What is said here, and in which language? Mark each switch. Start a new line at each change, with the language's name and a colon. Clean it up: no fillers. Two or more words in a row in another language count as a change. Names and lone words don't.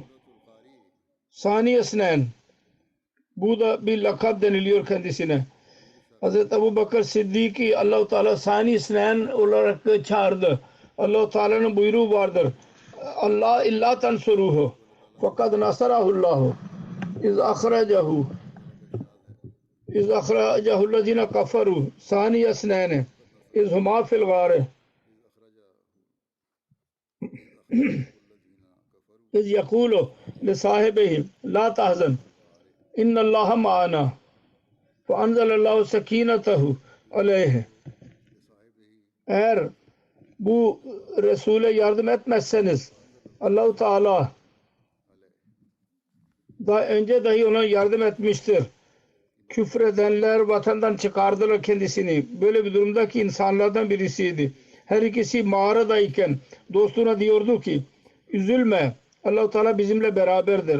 Turkish: Sani Esnen bu da bir lakap deniliyor kendisine. Hazreti Ebu Bakır Sıddık'ı Allah-u Teala Sani Esnen olarak çağırdı. Allah-u Teala'nın buyruğu vardır.
Arabic: الله إلا تنصروه فقد نصره الله إذ أخرجه الذين كفروا ثاني اثنين إذ هما في الغار إذ يقول لصاحبه لا تحزن إن الله معنا فَاَنْزَلَ سَك۪ينَتَهُ عَلَيْهِ.
Turkish: Eğer bu Resul'e yardım etmezseniz Allah-u Teala daha önce dahi ona yardım etmiştir. Küfredenler vatandan çıkardılar kendisini. Böyle bir durumdaki insanlardan birisiydi. Her ikisi mağaradayken dostuna diyordu ki üzülme Allah-u Teala bizimle beraberdir.